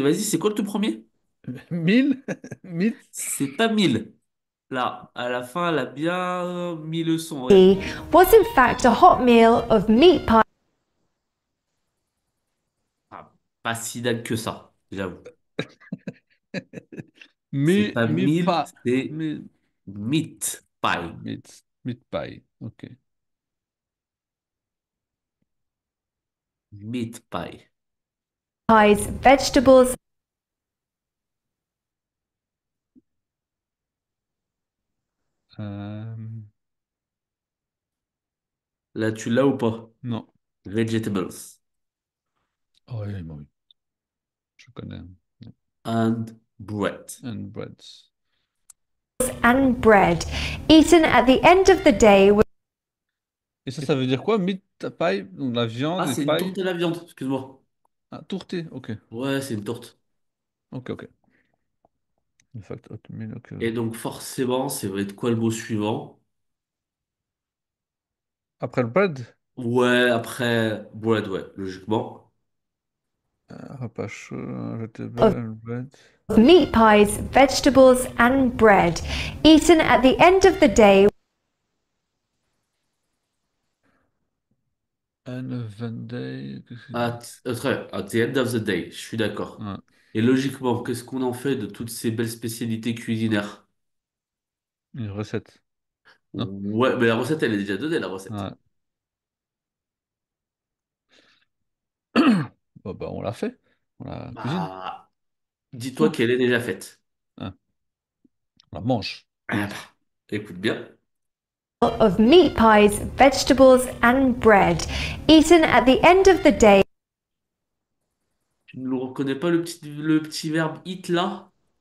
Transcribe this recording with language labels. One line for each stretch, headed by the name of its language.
French: Vas-y, c'est quoi le tout premier? Mille? Mille? C'est pas mille. Là, à la fin, elle a bien mis le son. Regarde.
English: Was in fact a hot meal of meat pies.
French: Ah, pas si dingue que ça, j'avoue. C'est Mi, pas mi mille, pas. c'est Mi,
English: meat pie. meat pie. Ok. Meat pie. Pies, vegetables, Euh,
French: Là, tu l'as ou pas? non.
English: Vegetables
French: Oh oui, bah oui, je connais.
English: and bread. And breads. and bread, eaten at the end of the day with
French: Et ça veut dire quoi? Meat pie? Donc la Ah, viande et c'est une paille? tourte à la viande, excuse-moi. Ah, tourté. Ok. Ouais, c'est une tourte.
English: Ok, ok. In fact, oatmeal, ok.
French: Et donc, forcément, c'est vrai de quoi le mot suivant? Après le bread? Ouais, après, bread, ouais, logiquement. Repas chaud, vegetable
English: Of and bread. meat pies, vegetables, and bread, eaten at the end of the day.
French: And a Venday. Qu'est-ce qu'il dit?
English: At the end of the day, je suis d'accord.
French: Ouais, Et logiquement, qu'est-ce qu'on en fait de toutes ces belles spécialités culinaires? une recette. Non? Ouais, mais la recette, elle est déjà donnée, la recette. Ouais. Bon, bah, on l'a fait. On la cuisine. Bah, dis-toi Ouf. qu'elle est déjà faite. Ah, on la mange. Ah bah, écoute bien.
English: Of meat pies, vegetables, and bread, eaten at the end of the day.
French: Tu ne reconnais pas le petit verbe eat là?